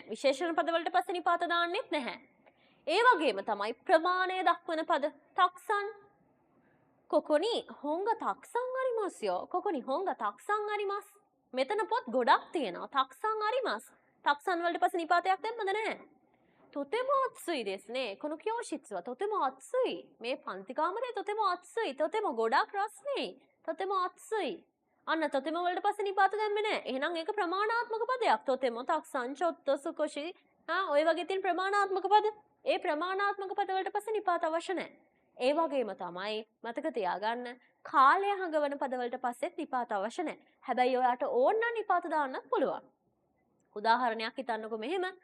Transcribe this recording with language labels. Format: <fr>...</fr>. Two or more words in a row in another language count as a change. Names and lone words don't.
<si>විශේෂණ පද වලට පස්සේ නිපාත දාන්නෙත් නැහැ. ඒ වගේම තමයි ප්‍රමාණය දක්වන පද</si> <ja>たくさん ここに 本が たくさん ありますよ ここに 本が たくさん あります.</ja> <si>මෙතන පොත් ගොඩක් තියෙනවා.</si> <ja>たくさん あります.</ja> <si>තක්සන් වලට පස්සේ නිපාතයක් දැම්මද නැහැ?</si> <ja>とても暑いですね。この教室はとても暑い。</ja> <si>මේ පන්ති කාමරේ</si> <ja>とても暑い。</ja> <si>とても ගොඩක් රස්නේ.</si> <ja>とても暑い。</ja> <si>අන්න とても වලට පස්සේ නිපාත දැම්මේ නැහැ. එහෙනම් ඒක ප්‍රමාණාත්මක පදයක්.</si> <ja>とてもたくさんちょっと少し</ja> <si>ඔය වගේ තියෙන ප්‍රමාණාත්මක පද. ඒ ප්‍රමාණාත්මක පද වලට පස්සේ නිපාත අවශ්‍ය නැහැ. ඒ වගේම තමයි මතක තියාගන්න කාලය හඟවන පද වලට පස්සෙත් නිපාත අවශ්‍ය නැහැ. හැබැයි ඔයාට ඕන නම් නිපාත දාන්නත් පුළුවන්. උදාහරණයක් හිතන්නකෝ මෙහෙම.</si>